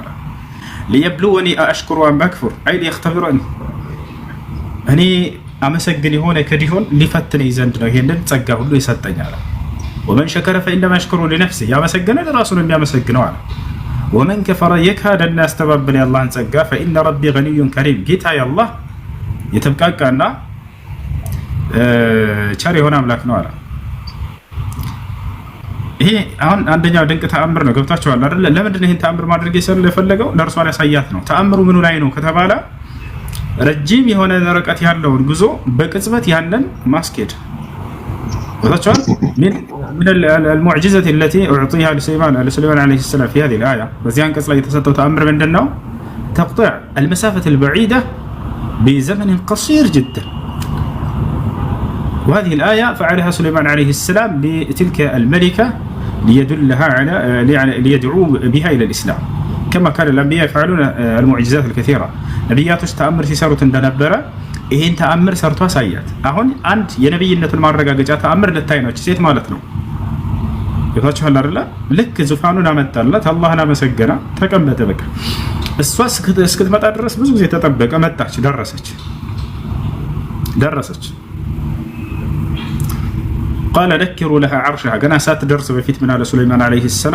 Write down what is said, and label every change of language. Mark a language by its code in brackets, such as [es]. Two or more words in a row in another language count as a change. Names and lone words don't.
[ar] ليبلوني أأشكر أم أكفر፣ [am] አይ ሊየኽተቢረኒ፣ እኔ አመሰግን የሆነ ከዲሆን ሊፈትነኝ ዘንድ ነው ይሄንን ጸጋ ሁሉ ይሰጠኝ አለ። [ar] ومن شكر فإنما يشكر لنفسه፣ [am] ያመሰገነ ለራሱ ነው የሚያመሰግነው አለ። [ar] ومن كفر [am] የካደና ያስተባበለ የአላህን ጸጋ [ar] فإن ربي غني كريم፣ [am] ጌታዬ አላህ የተብቃቃና ቸር የሆነ አምላክ ነው አለ። ይሄ አሁን አንደኛው ድንቅ ተአምር ነው። ገብታችኋል አይደል? ለምንድን ነው ይሄን ተአምር ማድረግ የፈለገው? ለእርሷ ያሳያት ነው። ተአምሩ ምኑ ላይ ነው ከተባለ ረጅም የሆነ ርቀት ያለውን ጉዞ በቅጽበት ያንን ማስኬድ ገብታችኋል። [ar] من المعجزة التي أعطيها لسليمان عليه السلام في هذه الآية، [am] በዚህ አንቀጽ ላይ የተሰጠው ተአምር ምንድነው? [ar] تقطيع المسافة البعيدة بزمن قصير جدا. وهذه الآية فعلها سليمان عليه السلام لتلك الملكة ليدلها على ليدعو بها إلى الإسلام، كما كان الأنبياء يفعلون المعجزات الكثيرة. [am] ነቢያቶች ተአምር ሲሰሩት እንደነበረ ይሄን ተአምር ሰርቷ ሳያት። አሁን አንድ የነብይነቱን ማረጋገጫ ተአምር ልታይ ነው ሴት ማለት ነው። ይታችኋል አይደል? ልክ ዙፋኑን አመጣላት፣ አላህን አመሰገና፣ ተቀመጠ። በቃ እሷ እስክትመጣ ድረስ ብዙ ጊዜ ተጠበቀ። መጣች፣ ደረሰች። [ar] قال نكروا لها عرشها፣ [am] ገና ሳትደርስ በፊት ምን አለ ሱለይማን [ar] عليه السلام?